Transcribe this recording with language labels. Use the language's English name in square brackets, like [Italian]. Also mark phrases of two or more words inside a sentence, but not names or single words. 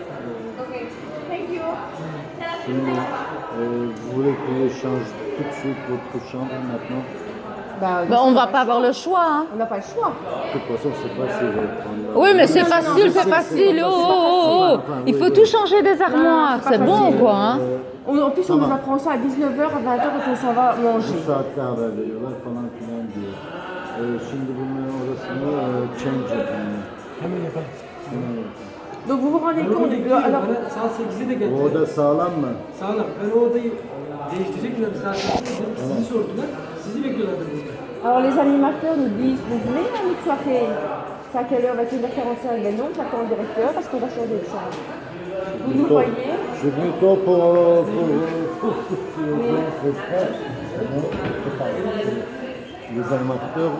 [French] Vous voulez que je change tout de suite votre chambre maintenant? Ben, on va pas avoir le choix. Hein. On n'a pas le choix. De toute façon, c'est pas si je vais prendre. Oui, mais c'est non, facile, non, c'est facile. Oh, oh, oh. Enfin, Il oui, faut oui. tout changer des armoires, c'est pas c'est bon facile. quoi. Hein. En plus, on va. nous apprend ça à 19h, à 20h quand on s'en va manger. [Turkish] Bu saatlerde veriyorlar falan filan diyor. Şimdi bunun orasını change yapın. Hemen yapalım. [French] Donc vous vous rendez compte alors, [Turkish] Bana saat 8'de de geldi. O oda sağlam mı? Sağlam. Ben o odayı değiştirecekler bir saat 8'de. Sizi sordular. Sizi bekliyorlardı burada. [French] alors les animateurs nous disent, vous venez à notre soirée? C'est à quelle heure? 21h45. Mais non, j'attends le directeur parce qu'on va changer de chambre. Vous nous voyez? Je suis venu tôt pour les animateurs